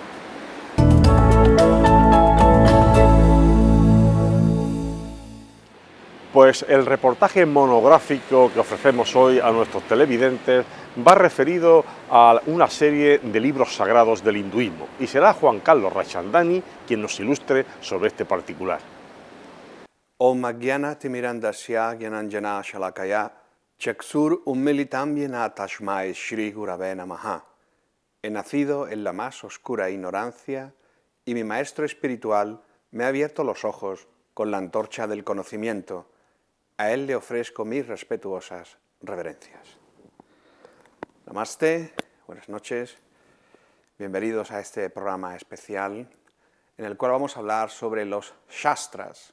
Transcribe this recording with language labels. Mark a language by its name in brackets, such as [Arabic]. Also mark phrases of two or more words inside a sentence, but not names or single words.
[Spanish] Pues el reportaje monográfico que ofrecemos hoy a nuestros televidentes va referido a una serie de libros sagrados del hinduismo y será Juan Carlos Rachandani quien nos ilustre sobre este particular. [Sanskrit] ॐ अज्ञान तिमिरान्धस्य ज्ञानाञ्जन शलाकया चक्षुर् उन्मीलितं येन तस्मै श्री गुरवे नमः. [Spanish] He nacido en la más oscura ignorancia y mi maestro espiritual me ha abierto los ojos con la antorcha del conocimiento. A él le ofrezco mis respetuosas reverencias. Namaste, buenas noches, bienvenidos a este programa especial en el cual vamos a hablar sobre los Shastras.